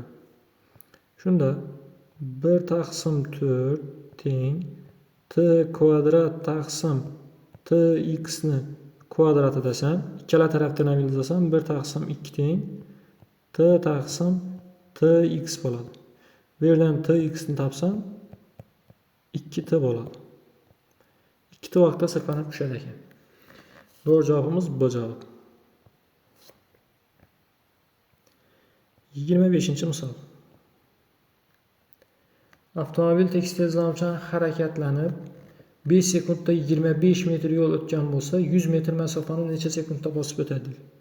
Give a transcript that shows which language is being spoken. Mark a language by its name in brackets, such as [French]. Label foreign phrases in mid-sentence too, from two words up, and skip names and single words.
[Uzbek] Shunda 1 taqsim 4 teng t kvadrat taqsim t x ni kvadrati desem, ikkala tarafdan ajratmasam 1 taqsim 2 teng t taqsim t x bo'ladi. Bu yerdan t x ni topsam 2 t bo'ladi. 2 t vaqtda sirpanib tushadi ekan. [Turkish] Doğru cevabımız bu cevap. [Uzbek] 25-misol. Avtomobil tekis tezlanuvchan harakatlanib 5 sekundda 25 metr yo'l o'tgan bo'lsa, 100 metr masofani necha sekundda bosib o'tadi?